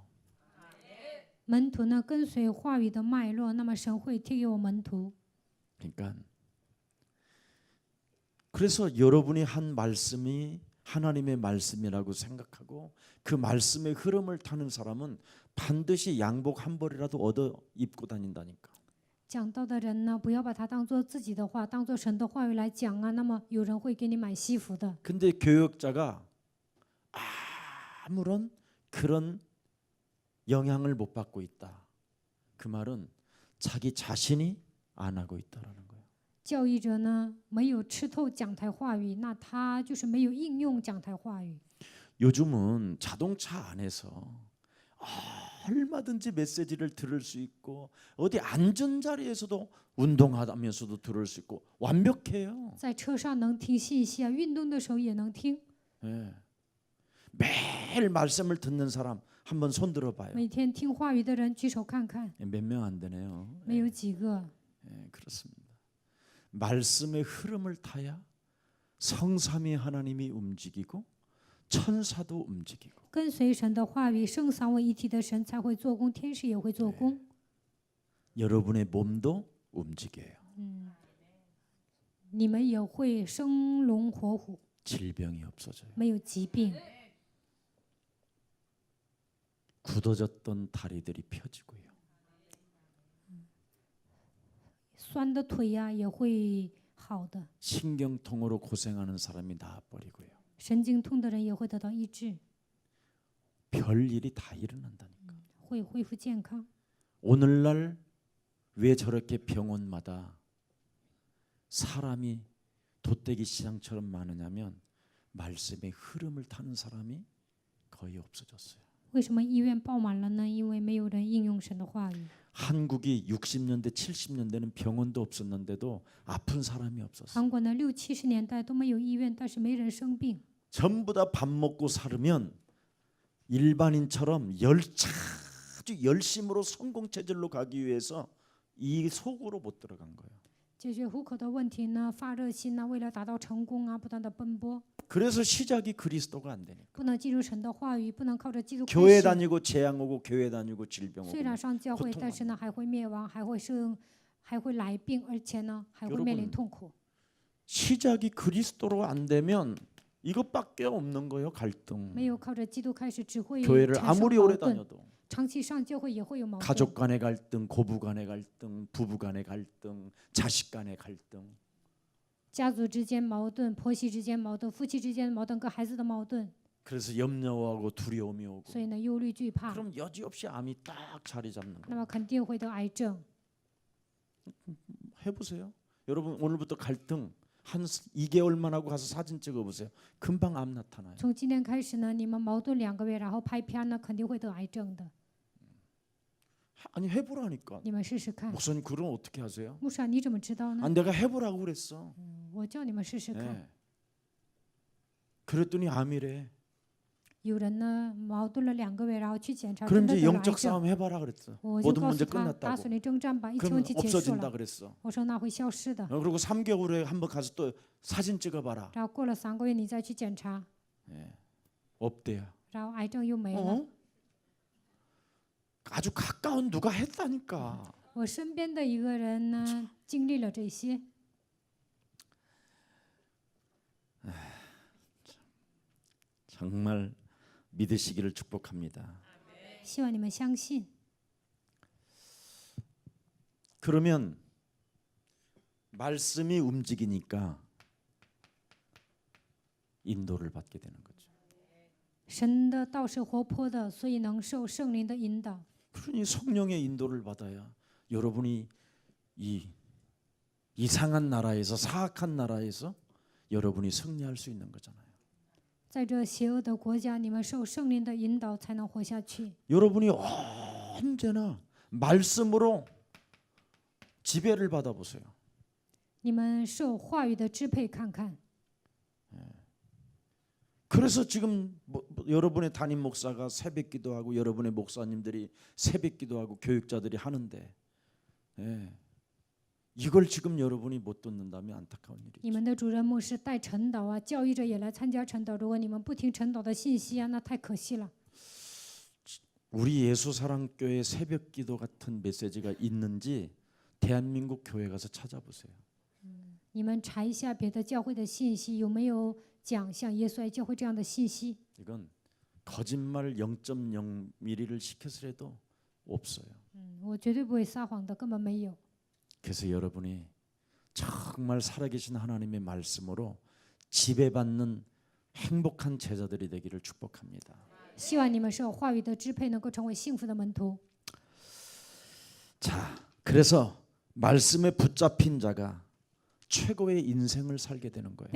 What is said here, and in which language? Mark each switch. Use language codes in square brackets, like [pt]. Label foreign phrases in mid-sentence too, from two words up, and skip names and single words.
[zh] 门徒呢跟随话语的脉络，那么神会贴给我门徒。 [ko] 그러니까 그래서 여러분이 한 말씀이 하나님의 말씀이라고 생각하고 그 말씀의 흐름을 타는 사람은 반드시 양복 한 벌이라도 얻어 입고 다닌다니까. [zh] 讲道的人呢，不要把它当做自己的话，当做神的话语来讲啊。那么有人会给你买西服的。 [ko] 근데 교역자가 아무런 그런 영향을 못 받고 있다. 그 말은 자기 자신이 안 하고 있다라는 거예요. [zh] 教育者呢没有吃透讲台话语，那他就是没有应用讲台话语。 [ko] 요즘은 자동차 안에서 얼마든지 메시지를 들을 수 있고 어디 앉은 자리에서도 운동하면서도 들을 수 있고 완벽해요. [zh] 在车上能听信息啊，运动的时候也能听。 [ko] 예. 매일 말씀을 듣는 사람 한번 손 들어봐요. [zh] 每天听话语的人举手看看， [ko] 몇 명 안 되네요. [zh] 没有几个。 [ko] 예, 그렇습니다. 말씀의 흐름을 타야 성삼위 하나님이 움직이고 천사도 움직이고 [zh] 跟随神的话语，圣三位一体的神才会做工，天使也会做工。 [ko] 여러분의 몸도 움직여요. [zh] 你们也会生龙活虎， [ko] 질병이 없어져요. [zh] 没有疾病。 [ko] 굳어졌던 다리들이 펴지고요. [zh] 酸的腿呀、也会好的， [ko] 신경통으로 고생하는 사람이 나아버리고요. [zh] 神经痛的人也会得到医治， [ko] 별일이 다 일어난다니까. [zh] 会恢复健康。 [ko] 오늘날 왜 저렇게 병원마다 사람이 돗대기 시장처럼 많으냐면 말씀의 흐름을 타는 사람이 거의 없어졌어요. [zh] 为什么医院爆满了呢？因为没有人应用神的话语。 [ko] 한국이 60년대 70년대는 병원도 없었는데도 아픈 사람이 없었어요. [zh] 韩国呢，60、70年代都没有医院，但是没人生病。 [ko] 전부 다 밥 먹고 살으면 일반인처럼 아주 열심으로 성공 체질로 가기 위해서 이 속으로 못 들어간 거예요. [zh] 解决户口的问题呢，发热心呢，为了达到成功啊，不断的奔波， [ko] 그래서 시작이 그리스도가 안 되니까. [zh] 不能进入神的话语，不能靠着基督开 [ko] 교회 [zh] 始。 [ko] 다니고 재앙 오고 교회 다니고 질병 [zh] 虽然 [ko] 오고 [zh] 上教会， [ko] 고통 [zh] 但是呢，还会灭亡，还会来病，而且呢，还会面临痛苦。 [ko] 시작이 그리스도로 안 되면 이것밖에 없는 거예요. 갈등. [zh] 没有靠着基督开始，只会 [ko] 교회를 [zh] 产生 [ko] 아무리 [zh] 矛 [ko] 오래 [zh] 盾。 [ko] 다녀도 [zh] 长期上教会也会有矛盾。 [ko] 가족 간의 갈등, 고부 간의 갈등, 부부 간의 갈등, 자식 간의 갈등. [zh] 家族之间矛盾，婆媳之间矛盾，夫妻之间矛盾，跟孩子的矛盾， [ko] 그래서 염려하고 두려움이 오고. [zh] 所以呢，忧虑惧怕， [ko] 그럼 여지없이 암이 딱 자리 잡는 [zh] 那 [ko] 거예요. [zh] 么肯定会得癌症。 [ko] 해보세요. 여러분 오늘부터 갈등 한 2개월만 하고 가서 사진 찍어보세요. 금방 암 나타나요. [zh] 从今天开始呢，你们矛盾2个月，然后拍片呢，肯定会得癌症的。 [ko] 아니 해보라니까. [zh] 你们试试看。 [ko] 목사님 그럼 어떻게 하세요? [zh] 牧师啊，你怎么知道呢？ [ko] 아, 내가 해보라고 그랬어. [zh] 我叫你们试试看。 [ko] 예. 그랬더니 암이래. [zh] 有人呢矛盾了2个月，然后去检查， [ko] 그럼 [zh] 真的 [ko] 이제 [zh] 得了癌 [ko] 영적 [zh] 症。 [ko] 싸움 해봐라 그랬어. [zh] 我就 [ko] 모든 [zh] 告 [ko] 문제 [zh] 诉他，打 [ko] 끝났다고. [zh] 损类征战吧，一切 [ko] 그럼 [zh] 问题结束 [ko] 없어진다 [zh] 了。 [ko] 그랬어. [zh] 我说那会消失的。 [ko] 그리고 3개월에 한번 가서 또 사진 찍어봐라. [zh] 然后过了3个月，你再去检查， [ko] 예. 없대요. [zh] 然后癌症又没了。 [ko] 어? 아주 가까운 누가 했다니까. [zh] 我身边的一个人呢，经历了这些。 [ko] 정말 믿으시기를 축복합니다. [zh] 希望你们相信。 [ko] 그러면 말씀이 움직이니까 인도를 받게 되는 거죠. [zh] 神的道是活泼的，所以能受圣灵的引导。 [ko] 그러니 성령의 인도를 받아야 여러분이 이 이상한 나라에서 사악한 나라에서 여러분이 승리할 수 있는 거잖아요. [zh] 在这邪恶的国家，你们受圣灵的引导，才能活下去。 [ko] 여러분이 언제나 말씀으로 지배를 받아보세요. [zh] 你们受话语的支配，看看。 [ko] 그래서 지금 여러분의 담임 목사가 새벽 기도하고 여러분의 목사님들이 새벽 기도하고 교육자들이 하는데 예, 이걸 지금 여러분이 못 듣는다면 안타까운 [zh] 你 [ko] 일이죠. [zh] 们的主任牧师带晨祷啊，教育者也来参加晨祷。如果你们不听晨祷的信息啊，那太可惜了。 [ko] 우리 예수사랑교회 새벽 기도 같은 메시지가 있는지 대한민국 교회 가서 찾아보세요. [zh] 你们查一下别的教会的信息，有没有讲像耶稣爱教会这样的信息？ [ko] 이건 거짓말 0.0mm를 시켜서라도 없어요. [zh] 我绝对不会撒谎的，根本没有。 [ko] 그래서 여러분이 정말 살아계신 하나님의 말씀으로 지배받는 행복한 제자들이 되기를 축복합니다. [zh] 希望你们受话语的支配，能够成为幸福的门徒。 [ko] 자, 그래서 말씀에 붙잡힌 자가 최고의 인생을 살게 되는 거예요.